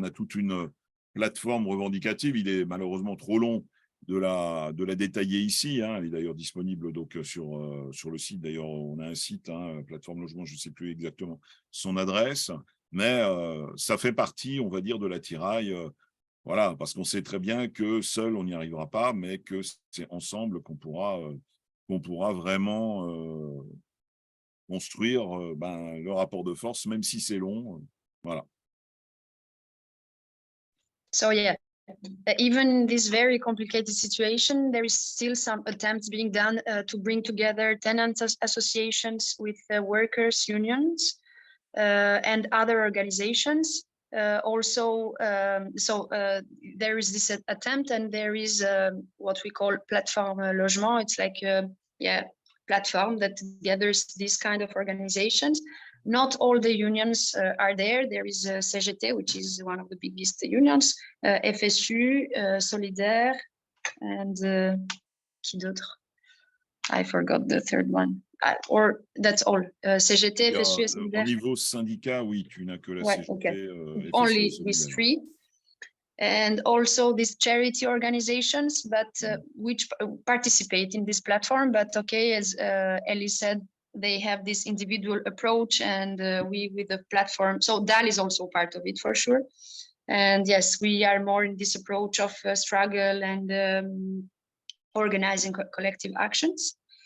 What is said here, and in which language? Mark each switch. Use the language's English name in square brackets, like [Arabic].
[French] On a toute une plateforme revendicative, il est malheureusement trop long de la détailler ici, elle est d'ailleurs disponible donc sur le site, d'ailleurs on a un site, plateforme logement, je ne sais plus exactement son adresse, mais ça fait partie, on va dire, de l'attirail, voilà, parce qu'on sait très bien que seul on n'y arrivera pas, mais que c'est ensemble qu'on pourra vraiment construire le rapport de force, même si c'est long, voilà. [English] So yeah, even in this very complicated situation, there is still some attempts being done to bring together tenants associations with workers unions and other organizations. Also, there is this attempt, and there is what we call plateforme logement. It's like platform that gathers these kind of organizations. Not all the unions are there. There is CGT, which is one of the biggest unions, FSU, Solidaire, and [French] qui d'autre? [English] I forgot the third one. Or that's all. CGT, FSU, et Solidaire. [French] Au niveau syndicat, oui, tu n'as que la CGT. [English] Okay. FSU, only these three. And also these charity organizations, but which participate in this platform. But okay, as Ellie said, they have this individual approach, and we with the platform. So DAL is also part of it for sure. And yes, we are more in this approach of struggle and organizing collective actions.